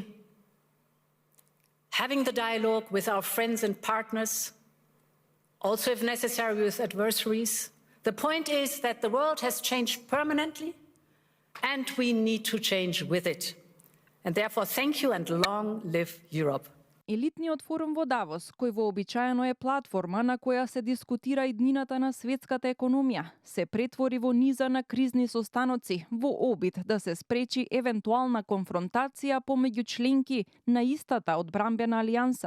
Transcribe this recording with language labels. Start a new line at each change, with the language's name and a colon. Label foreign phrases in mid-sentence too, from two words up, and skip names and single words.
English: Having the dialogue with our friends and partners, also if necessary with adversaries. The point is that the world has changed permanently and we need to change with it. And therefore, thank you and long live Europe.
Macedonian: Елитниот форум во Давос, кој вообичаено е платформа на која се дискутира иднината на светската економија, се претвори во низа на кризни состаноци во обид да се спречи евентуална конфронтација помеѓу членки на истата одбранбена алијанса.